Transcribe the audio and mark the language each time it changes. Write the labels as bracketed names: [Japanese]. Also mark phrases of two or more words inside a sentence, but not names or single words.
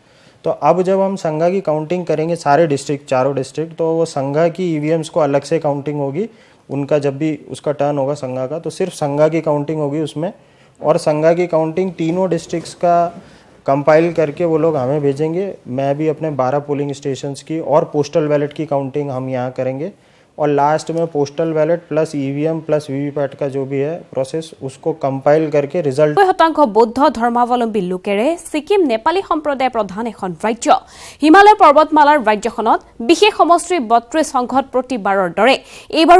[Hindi] तो अब जब हम संघा की काउंटिंग करेंगे सारे डिस्ट्रिक्ट चारों डिस्ट्रिक्ट तो वो संघा की ईवीएम्स को अलग से काउंटिंग होगी उनका जब भी उसका टर्न होगा संघा का तो सिर्फ संघा की काउंटिंग होगी उसमें और संघा की काउंटिंग तीनों डिस्ट्रिक्ट्स का कंपाइल करके वो लोग हमें भेजेंगे। मैं भी अपने 12 [English] polling stations [Hindi] की और [English] postal ballot [Hindi] की काउंटिंग हम यहाँ करेंगे और लास्ट में [English] postal ballot plus EVM plus VVPAT [Hindi] का जो भी है प्रोसेस उसको कंपाइल करके रिजल्ट [Assamese] 90% বৌদ্ধ ধৰ্মাৱলম্বী লোকেৰে ছিকিম নেপালী সম্প্ৰদায় প্ৰধান এখন ৰাজ্য হিমালয় পৰ্বতমালাৰ ৰাজ্যখনত বিশেষ সমষ্টিৰ 32 সংঘত প্ৰতিবাৰৰ দৰে এইবাৰো